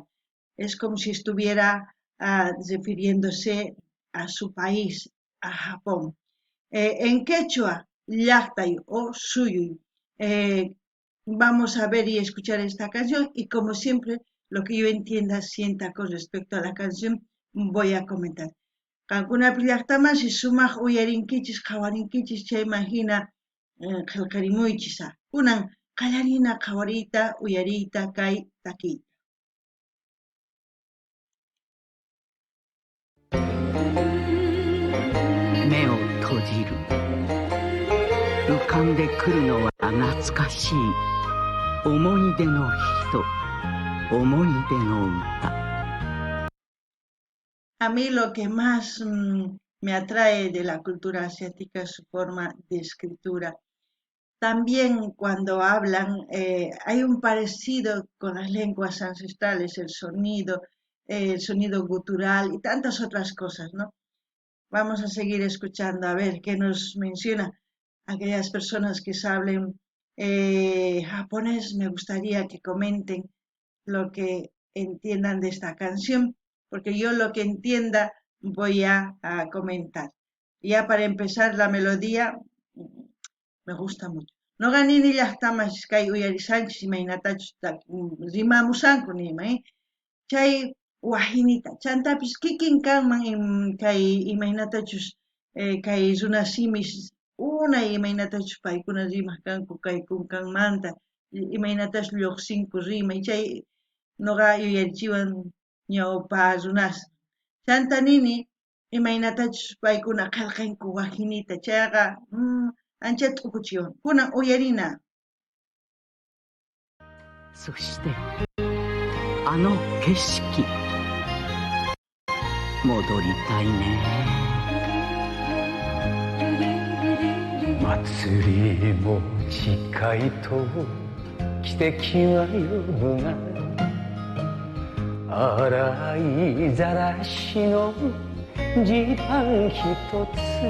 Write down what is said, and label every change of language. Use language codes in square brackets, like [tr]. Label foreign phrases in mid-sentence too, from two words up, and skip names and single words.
[es] Es como si estuviera refiriéndose a su país, a Japón. En quechua, llaqtay o suyuy. Vamos a ver y escuchar esta canción y como siempre, lo que yo entienda, sienta con respecto a la canción, voy a comentar. [qu] Qankunapi llaqtamashi sumaq uyarinkichis qhawarinkichis chayman hina qillqarimuychisa. Kunan qallarina qhawariyta uyariyta kay takiyta. [ja] 目を閉じる。浮かんでくるのは懐かしい思い出の人、思い出の歌。 [es] A mí lo que más me atrae de la cultura asiática es su forma de escritura. También cuando hablan hay un parecido con las lenguas ancestrales, el sonido gutural y tantas otras cosas, ¿no? Vamos a seguir escuchando a ver qué nos menciona aquellas personas que saben japonés. Me gustaría que comenten lo que entiendan de esta canción, porque yo lo que entienda voy a comentar. Ya para empezar, la melodía me gusta mucho. [qu] No ganini llaqtamas kay uyarisanchis imaynatachus rimamusanku nima, chay wajinita chantapis kikin kanman kay imaynatachus kay runasimis unay imaynatachus paykuna rimaq kanku kay kunkanmanta imaynatash lluqsinku rimay chay noqa yuyarichiwan ñawpa runas chanta nini imaynatachus paykuna qillqinku wajinita chayqa ancha t'ukuchiwan kunan uyarina. [ja] そしてあの景色戻りたいね。祭りも近いと奇跡は呼ぶが洗いざらしの地盤一つ